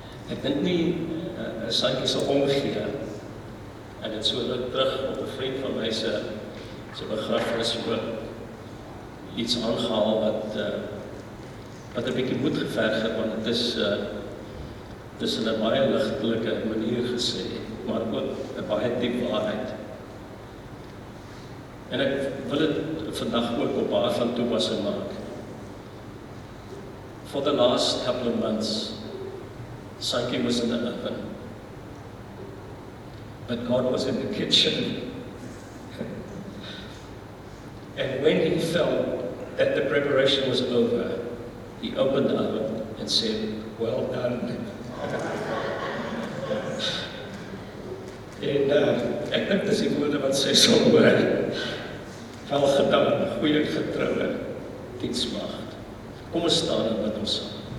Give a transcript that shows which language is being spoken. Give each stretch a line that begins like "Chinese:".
Afrikaans: Ek dink nie, Saitjie sal omgee. En het so ruk terug op 'n vriend van my se begrafnis oor iets aangehaal wat 'n bietjie moed geverg het, want dit is in 'n baie ligtelike manier gesê, maar ook 'n baie diep waarheid. En ek wil dit vandag ook op haar van toepassing maak.
English: For the last couple of months, Saitjie was in the oven, but God was in the kitchen. And when he felt that the preparation was over, he opened the oven and said, "Well done."
Afrikaans: En ek dink dis die woorde wat sy sal hoor. Wel gedaan, goeie getroue diensmaagd. Kom ons staan en bid ons saam.